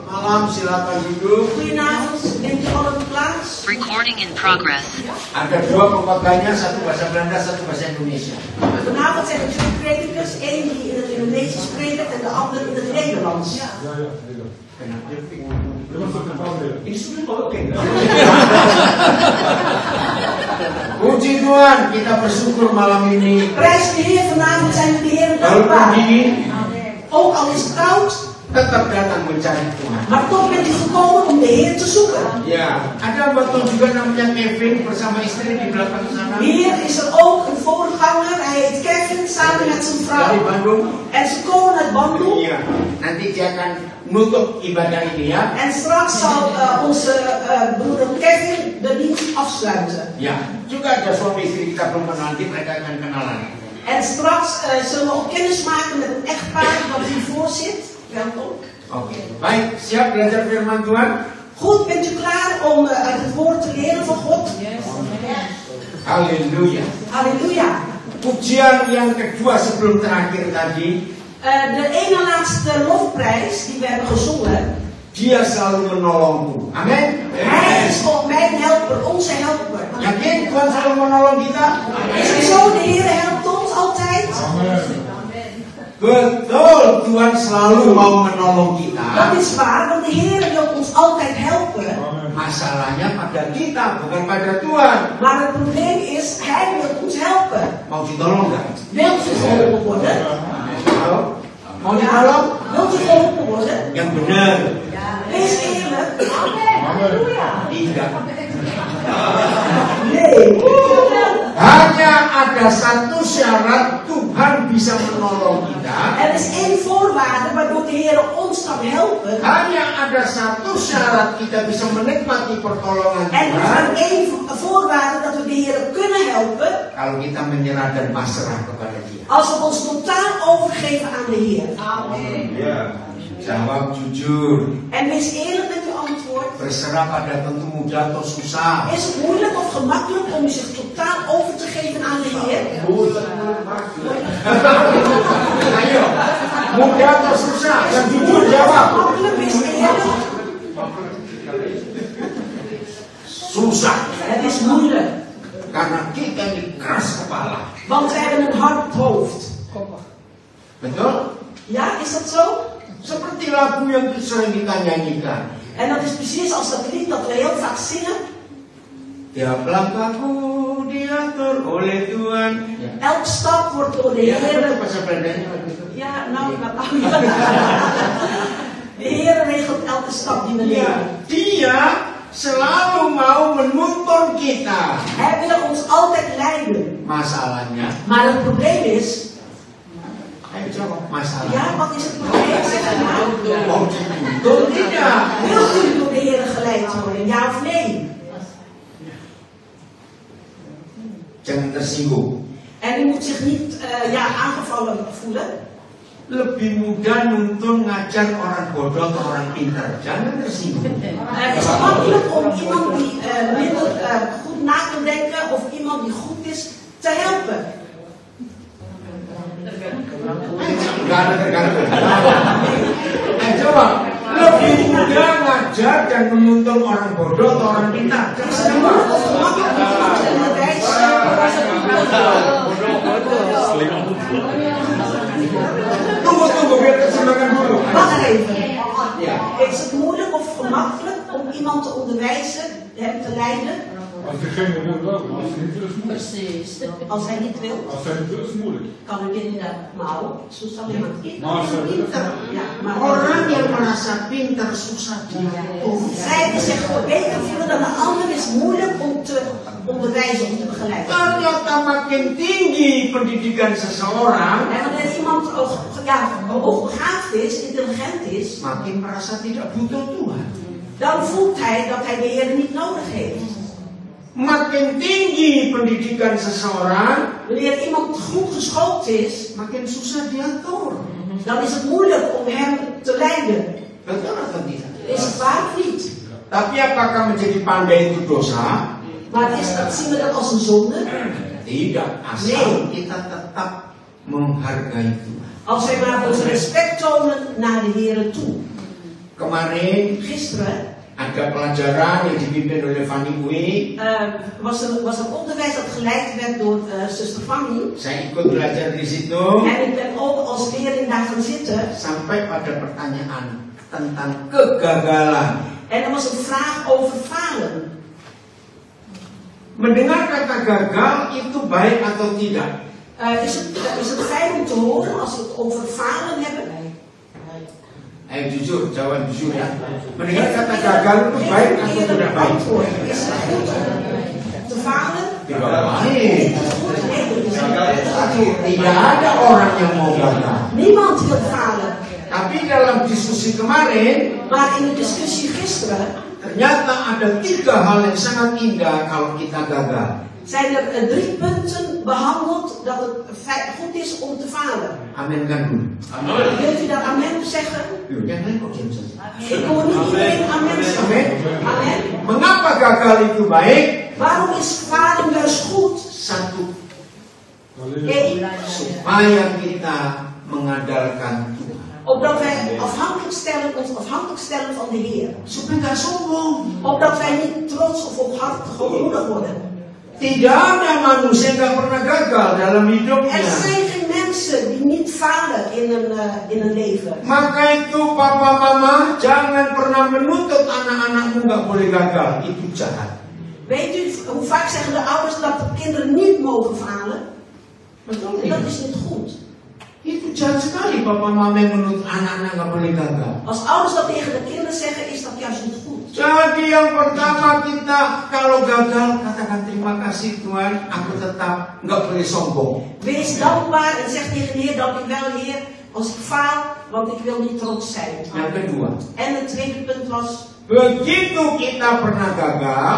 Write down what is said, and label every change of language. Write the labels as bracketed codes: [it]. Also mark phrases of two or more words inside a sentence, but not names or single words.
[id] malam, silakan duduk. [nl] Goedenavond, neemt u allen plaats. [en] Recording in progress. [id] Ada dua pembaganya, satu bahasa Belanda, satu bahasa Indonesia. [nl] Vanavond zijn er twee predikers, één die in het Indonesisch predikt en de ander in het Nederlands. [id] Ini sudah oke. Puji Tuhan, kita bersyukur malam ini. [nl] Prijs de Heer, vanavond zijn we de Heer dankbaar. Ook al is het koud, [id] Tetap datang mencari Tuhan. [nl] maar toch bent u gekomen om de Heer te zoeken. [id] Ya, ada betul juga namanya Kevin bersama istri di belakang sana. [nl] Hier is er ook een voorganger, hij heet Kevin, samen met zijn [id] Dari [nl] vrouw. [id] Bandung. [nl] En ze komen uit Bandung. [id] Iya, nanti dia akan menutup ibadah ini ya. [nl] En straks zal onze broeder Kevin de dienst afsluiten. [id] Ya, juga ada suami istri kita belum kenal, nanti mereka akan kenalan. [nl] En straks zullen we ook kennis maken met een echtpaar dat hiervoor zit. Welkom. [id] Oke, baik, siap belajar firman Tuhan? [nl] Goed, bent u klaar om uit het woord te leren van God? [id] Haleluya. [nl] Halleluja. [id] Pujian yang kedua sebelum terakhir tadi, [nl] De ene laatste lofprijs die we hebben gezongen. [id] dia selalu menolongku. Amin. [nl] Hij is ook mijn helper, onze helper. [id] Yakin Tuhan selalu menolong kita? [nl] Is het zo, de Heer helpt ons altijd? [id] Betul, Tuhan selalu mau menolong [nl] Dat [id] kita. [nl] is waar, want de Heer wil ons altijd helpen. [id] Masalahnya pada kita, bukan pada Tuhan. [nl] Maar het probleem is, Hij wil ons helpen. [id] Mau ditolong nggak? [nl] Wilt u geholpen worden? [id] Halo? Mau ditolong? [nl] Wilt u geholpen worden? [id] Yang benar. [nl] Wees eerlijk. Halleluja. [id] Tidak. [nl] Nee. [id] Hanya ada satu syarat Tuhan bisa menolong kita. [nl] Er is één voorwaarde waardoor de Heer ons kan helpen. [id] Hanya ada satu syarat kita bisa menikmati pertolongan [nl] En er is [id] Tuhan. [nl] maar één voorwaarde dat we de Heer kunnen helpen. [id] Kalau kita menyerah dan pasrah kepada Dia. [nl] Als we ons totaal overgeven aan de Heer. Amen. [id] Ya, jawab jujur. [nl] En wees eerlijk met uw antwoord. [id] Berserah pada tentu mudah atau susah. [nl] Is het moeilijk of gemakkelijk om zich totaal over te geven aan de Heer? [id] Ayo, mudah atau susah? Yang jujur jawab. [nl] Makkelijk, wees eerlijk. [id] Susah. [nl] Het is moeilijk. [id] Karena kita ini keras kepala. [nl] Want we hebben een hard hoofd. [id] Betul? [nl] Ja, is dat zo? [id] Seperti lagu yang sering kita nyanyikan. [nl] En dat is precies als dat lied dat we heel vaak zingen. [id] Tiap langkahku diatur oleh Tuhan. [nl] Elk stap wordt door de [id] Ya, [nl] Heer. [id] bahasa Belandanya begitu. [nl] Ja, nou, dat kan niet. De Heer regelt elke stap die we [id] Ya, [nl] nemen. [id] Dia selalu mau menuntun kita. [nl] Hij wil ons altijd leiden. [id] Masalahnya, [nl] Maar het probleem is. [id] ayo jawab masalahnya. [nl] Ja, wat is het probleem? Zeg het maar. [id] Mau dituntun tidak? [nl] Wilt u door de Heer geleid worden? Ja of nee? [id] Jangan tersinggung. [nl] En u moet zich niet aangevallen voelen. [id] Lebih mudah nuntun ngajar orang bodoh atau orang pintar. Jangan tersinggung. [nl] Het is makkelijk om iemand die minder goed na kan denken of iemand die goed is te helpen. [id] Gak ada tergantung. Coba. Lebih mudah ngajar dan menuntun orang bodoh atau orang pintar. [nl] Het is moeilijk of gemakkelijk om iemand te [id] Tunggu, biar terjemahkan dulu. [nl] Wacht even. [id] Ya. [nl] Is het moeilijk of gemakkelijk om iemand te onderwijzen, hem te leiden? Als diegene wil wel, als hij niet wil is moeilijk. Precies. Als hij niet wil, Als hij niet wil is moeilijk. kan ik inderdaad. Nou, [id] susah memang. [nl] Maar als hij wil, Pinter. Ja, maar [id] Orang yang merasa pintar susah diatur. [nl] zij die zich beter voelen dan de ander is moeilijk om te onderwijzen, om te begeleiden. [id] Ternyata makin tinggi pendidikan seseorang, [nl] En wanneer iemand hoogbegaafd is, intelligent is, [id] makin merasa tidak butuh Tuhan. [nl] dan voelt hij dat hij de Heer niet nodig heeft. [id] Makin tinggi pendidikan seseorang, [nl] Wanneer iemand goed geschoold is, [id] makin susah diatur. [nl] dan is het moeilijk om hem te leiden. [id] Betul atau tidak? [nl] Is het waar of niet? [id] Tapi apakah menjadi pandai itu dosa? [nl] Maar zien we dat als een zonde? [id] Tidak, asal kita tetap menghargai Tuhan. [nl] Als wij maar ons respect tonen naar de Heer toe. [id] kemarin [nl] Gisteren [id] ada pelajaran yang dipimpin oleh Fanny Uwe. [nl] was er onderwijs dat geleid werd door zuster Fanny. [id] Saya ikut belajar di situ. [nl] En ik ben ook als leerling daar gaan zitten. [id] Sampai pada pertanyaan tentang kegagalan. [nl] En er was een vraag over falen. [id] Mendengar kata gagal itu baik atau tidak? [nl] Is het fijn om te horen als we het over falen hebben? [id] Ayo jujur, jawab jujur ya. Mendengar kata gagal itu baik atau tidak baik? [nl] Is het goed om te falen? [id] Tidak baik. [nl] Is het goed? Nee, dat is niet. [id] Tidak ada orang yang mau gagal. [nl] Niemand wil falen. [id] Tapi dalam diskusi kemarin, [nl] Maar in de discussie gisteren [id] ternyata ada 3 hal yang sangat indah kalau kita gagal. [nl] zijn er 3 punten behandeld dat het goed is om te falen. [id] Amin kan dulu. [nl] Wilt u dat amen zeggen? [id] Yang lain kok diam saja. [nl] Ik hoor niet iedereen amen zeggen. [id] Amin. [nl] Amen. [id] Mengapa gagal itu baik? [nl] Waarom is falen juist goed? [id] Satu, [nl] Eén, [id] supaya kita mengandalkan Tuhan. [nl] opdat wij ons afhankelijk stellen van de Heer. [id] Supaya nggak sombong. [nl] Opdat wij niet trots of hoogmoedig worden. [id] Tidak ada manusia yang nggak pernah gagal dalam hidupnya. [nl] Er zijn geen mensen die niet falen in een leven. [id] Maka itu papa mama jangan pernah menuntut anak-anakmu nggak boleh gagal. Itu jahat. [nl] Weet u hoe vaak zeggen de ouders dat de kinderen niet mogen falen? Dat is niet goed. [id] Itu jahat sekali papa mama yang menuntut anak-anak nggak boleh gagal. [nl] Als ouders dat tegen de kinderen zeggen, is dat juist niet goed. [id] Jadi yang pertama kita kalau gagal katakan terima kasih Tuhan, aku tetap nggak boleh sombong. [nl] Wees dankbaar en zeg tegen de Heer, dank u wel Heer, als ik faal, want ik wil niet trots zijn. [id] Yang kedua, [nl] En het tweede punt was, [id] begitu kita pernah gagal,